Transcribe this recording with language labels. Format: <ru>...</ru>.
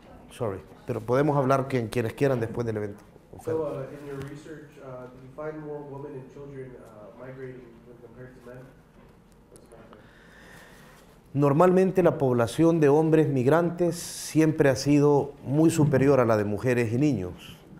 <es>Sorry, pero podemos hablar quienes quieran después del evento.</es> <en>So, in your research, did you find more women and children migrating when compared to men?</en> <es>Normalmente la población de hombres migrantes siempre ha sido muy superior a la de mujeres y niños.</es>